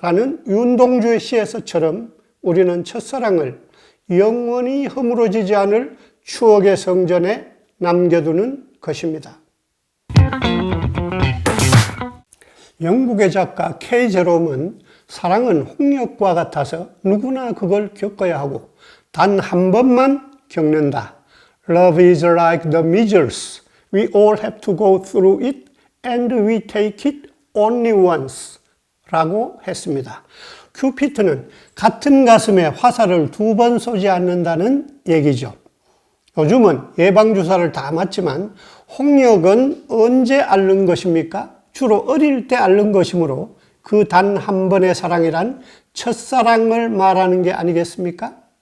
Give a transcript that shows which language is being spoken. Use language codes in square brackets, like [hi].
[ko] 라는 윤동주의 시에서처럼 우리는 첫사랑을 영원히 허물어지지 않을 추억의 성전에 남겨두는 것입니다. 영국의 작가 K. 제롬은 사랑은 홍역과 같아서 누구나 그걸 겪어야 하고 단 한 번만 겪는다. [en] Love is like the measles. We all have to go through it and we take it only once. [ko] 라고 했습니다. 큐피트는 같은 가슴에 화살을 2번 쏘지 않는다는 얘기죠. 요즘은 예방주사를 다 맞지만 홍역은 언제 앓는 것입니까? 주로 어릴 때 앓는 것이므로 그 단 한 번의 사랑이란 첫사랑을 말하는 게 아니겠습니까?